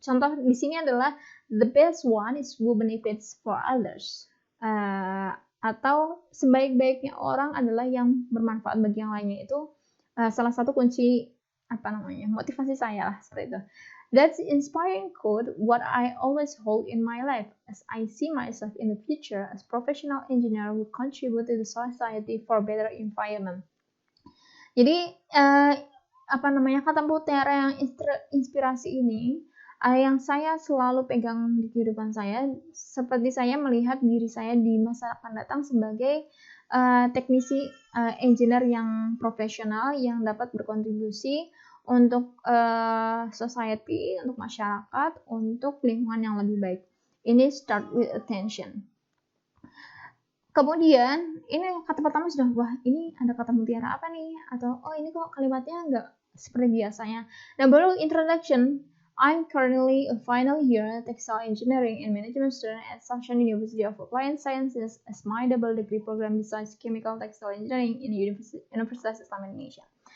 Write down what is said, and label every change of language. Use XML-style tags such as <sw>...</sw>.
<id>Contoh di sini adalah</id> <en>the best one is who benefits for others,</en> <id>atau sebaik-baiknya orang adalah yang bermanfaat bagi yang lainnya. Itu salah satu kunci motivasi saya lah, seperti itu.</id> <en>That's inspiring quote what I always hold in my life as I see myself in the future as professional engineer who contribute to the society for better environment.</en> <id>Jadi kata mutiara yang inspirasi ini yang saya selalu pegang di kehidupan saya, seperti saya melihat diri saya di masa akan datang sebagai teknisi engineer yang profesional yang dapat berkontribusi untuk society, untuk masyarakat, untuk lingkungan yang lebih baik.</id> <en>Ini start with attention.</en> <id>Kemudian, ini kata pertama sudah, wah ini ada kata mutiara apa nih? Atau, oh ini kok kalimatnya nggak seperti biasanya. Dan baru</id> <en>introduction, I'm currently a final year textile engineering and management student at Sasha University of Applied Sciences as my double degree program besides chemical textile engineering in Universitas Islam Indonesia.</en>